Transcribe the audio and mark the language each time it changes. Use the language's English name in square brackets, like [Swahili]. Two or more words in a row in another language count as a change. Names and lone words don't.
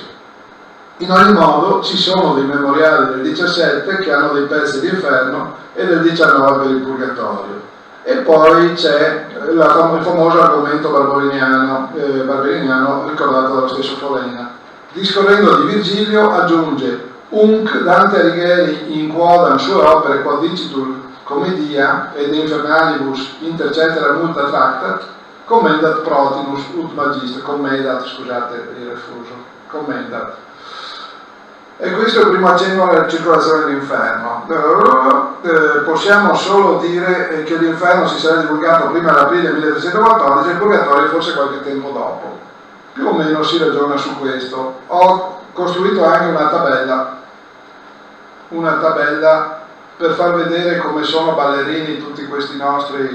[Italian] In ogni modo ci sono dei memoriali del 17 che hanno dei pezzi di inferno e del 19 per il purgatorio. E poi c'è il famoso argomento barberiniano ricordato dallo stesso Folena. Discorrendo di Virgilio aggiunge [Latin] Unc Dante Alighieri in quodam sue opere quod dicitur commedia ed infernalibus inter cetera multa tractat commendat protinus ut magister, commendat, [Italian] scusate il refuso, commendat. E questo è il primo accenno alla circolazione dell'inferno. Possiamo solo dire che l'inferno si sarà divulgato prima dell'aprile 1314 e il purgatorio forse qualche tempo dopo. Più o meno si ragiona su questo. Ho costruito anche una tabella per far vedere come sono ballerini tutti questi nostri.